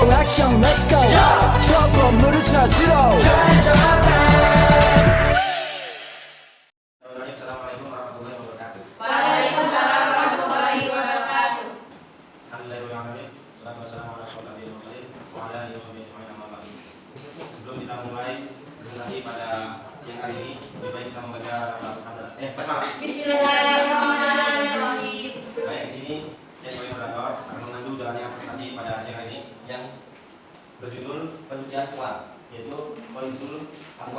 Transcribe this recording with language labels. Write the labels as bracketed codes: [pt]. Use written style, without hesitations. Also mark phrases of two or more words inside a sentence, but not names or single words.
[ko] 액션 [en] let's go [ko] 저 건물을 찾으러 [ar] السلام عليكم ورحمة الله وبركاته. وعليكم السلام ورحمة الله وبركاته. الحمد لله الرحمن الرحيم والسلام عليكم ورحمة الله وبركاته. [id] Sebelum kita mulai presentasi pada siang hari ini, lebih baik kita membaca basmalah. [ar] بسم الله الرحمن الرحيم. [id] Baik, di sini saya sebagai moderator akan memandu jalannya presentasi pada siang hari ini yang berjudul pencucian uang, yaitu penjual amwal.